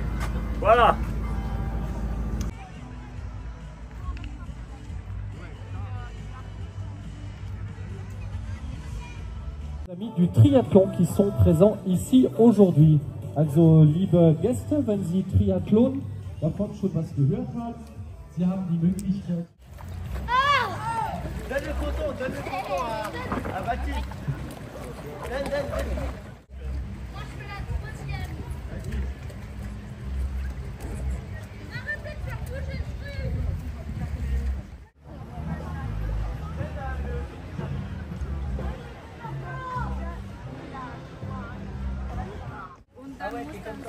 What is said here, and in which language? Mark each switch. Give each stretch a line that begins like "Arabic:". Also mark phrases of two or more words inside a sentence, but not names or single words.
French: Voilà. Amis du triathlon qui sont présents ici aujourd'hui.
German: Also, liebe Gäste, wenn Sie Triathlon davon schon was gehört haben, Sie haben die Möglichkeit.
French: Donne le coton à Baptiste. Donne. Moi je fais la troisième. Arrêtez de faire bouger le truc. Ah ouais, t'es comme ça.